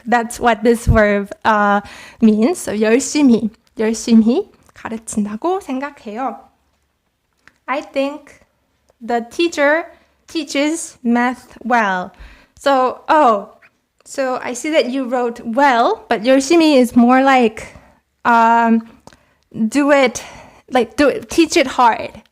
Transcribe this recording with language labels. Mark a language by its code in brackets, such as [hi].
[en] That's what this verb means. [ko] So 열심히 가르친다고 생각해요. [en] I think the teacher teaches math well. So I see that you wrote well, but 열심히 is more like teach it hard.